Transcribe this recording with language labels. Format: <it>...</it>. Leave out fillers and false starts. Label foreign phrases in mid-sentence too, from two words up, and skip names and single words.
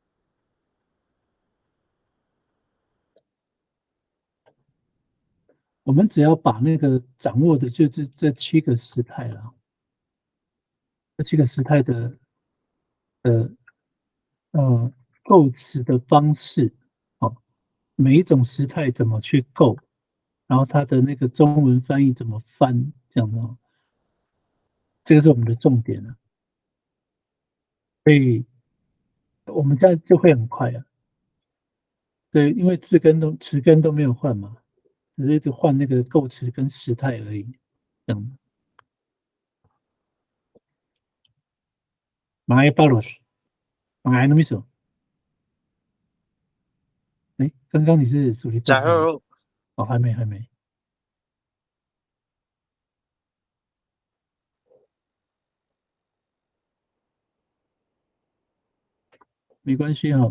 <zh>我们只要把那个掌握的就是这7个时态了，这7个时态的构词的方式，哦，每一种时态怎么去构，然后它的那个中文翻译怎么翻，这样的哦，这个是我们的重点了。所以我们这样就会很快啊。对，因为词根都没有换嘛，只是一直换那个构词跟时态而已，这样。 Mga palos, mga ano miso？哎，刚刚你是属于在后哦，还没。没关系哈。</zh>